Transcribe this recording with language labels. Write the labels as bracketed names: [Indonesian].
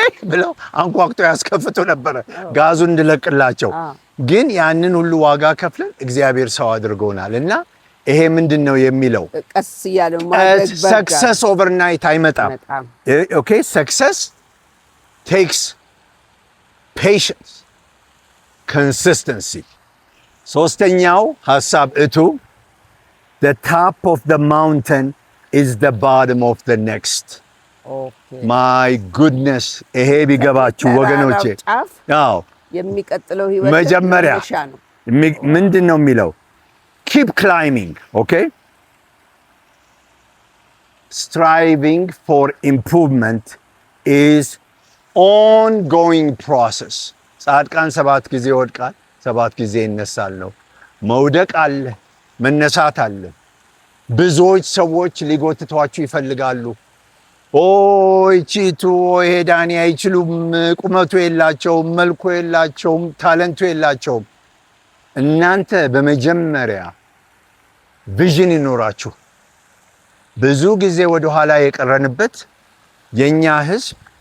[Amharic] ብለው አንኳኩተው ያስከፍቱ ነበር ጋዙን እንድለቅላቸው። ግን ያንን ሁሉ ዋጋ ከፍለን እግዚአብሔር ሰው አድርጎናል። እና ይሄ ምንድነው የሚለው ቀስ ያለ ማድረግ [English] ሰክሰስ ኦቨርናይት [Amharic] አይመጣም። [English] ኦኬ ሰክሰስ ቴክስ patience, consistency. [Amharic] ሶስተኛው ሐሳብ [English] the top of the mountain is the bottom of the next. Okay. My goodness, [Amharic] ይሄ ቢገባችሁ ወገኖቼ። አዎ የሚቀጥለው ህይወት መጀመሪያ ምንድነው የሚለው? [English] keep climbing, okay? Striving for improvement is ongoing process. [Amharic] ጻድቃን 7 ጊዜ ይወድቃል 7 ጊዜ ይነሳል ነው። መውደቅ አለ፣ መነሳት አለ። ብዙዎች ሰዎች ሊጎትቷችሁ ይፈልጋሉ። ኦይ ቺቱ ኦይ ዳኒ አይችሉም፣ ቁመቱ የላቸውም፣ መልኩ የላቸውም፣ ታለንቱ የላቸውም። እናንተ በመጀመሪያ ቪዥን ይኖራችሁ። ብዙ ጊዜ ወደ ኋላ የቀረንበት የኛ ህዝብ